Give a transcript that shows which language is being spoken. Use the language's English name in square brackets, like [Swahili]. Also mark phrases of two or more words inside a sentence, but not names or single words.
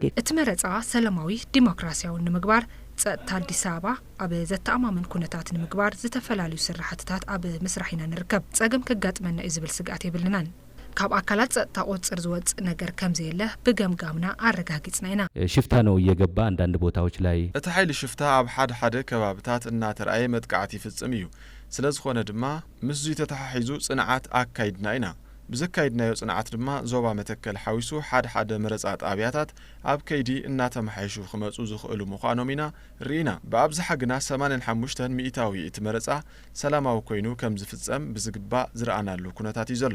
[Tigrinya] እቲ መረፃ ሰላማዊ ዲሞክራሲያዊ ንምግባር ጸጥታ አዲስ አበባ ኣብ ዘተኣማምን ኩነታት ንምግባር ዝተፈላለዩ ስራሕትታት ኣብ ምስራሕ ኢና ንርከብ። ጸገም ከጋጥመና እዩ ዝብል ስጋት የብልናን። ካብ አካላት ጸጥታ ቁጥጥር ዝወጽ ነገር ከምዘየለ በገምጋምና አረጋግጽና ኢና። [Amharic] ሽፍታ ነው እየገባ አንዳንድ ቦታዎች ላይ [Tigrinya] እቲ ኃይል ሽፍታ ኣብ ሓደ ከባቢታት እናተረኣየ መጥቃዕቲ ይፍጽም እዩ። ስለዝኾነ ድማ ምስ ተተሓሒዙ ጽንዓት አካይድና ኢና። ብዘካይድናዮ ጽንዓት ድማ ዞባ መተከል ሓዊሱ ሓደ መረፃ ጣብያታት ኣብ ከይዲ እናተመሓየሹ ክመፁ ዝኽእሉ ምዃኖም ኢና ርኢና። ብኣብዝሓ ግና 85 ሚእታዊ እቲ መረፃ ሰላማዊ ኮይኑ ከም ዝፍጸም ብዝግባእ ዝረኣናሉ ኩነታት እዩ ዘሎ።